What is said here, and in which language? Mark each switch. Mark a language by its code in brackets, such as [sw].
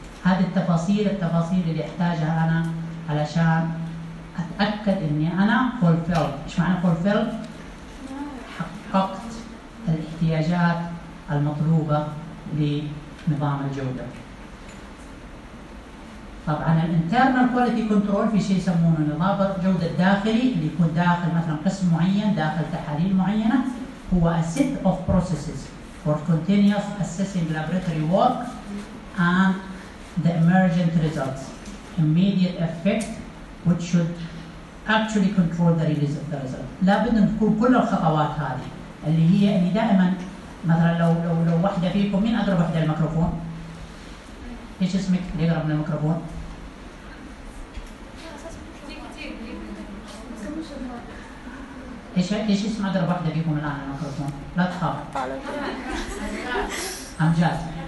[ar] هذه التفاصيل اللي احتاجها أنا علشان أتأكد أني أنا fulfilled. إيش معنى fulfilled؟ حققت الاحتياجات المطلوبة لنظام الجودة. طبعا الانترنال كواليتي كنترول في شيء يسمونه نظام الجودة الداخلي، اللي يكون داخل مثلا قسم معين، داخل تحاليل معينة، هو [en] a set of processes for continuous assessing laboratory work and the emergent results immediate effect which should actually control the release of the result. [ar] لا بد أن تكون كل الخطوات هذه، اللي هي اللي دائما مثلا لو واحدة فيكم، مين أقرب واحدة الميكروفون؟ إيش اسمك اللي أقرب من الميكروفون؟ ايش اسم اقرب واحده فيكم الان الميكروفون؟ لا تخاف امجاد.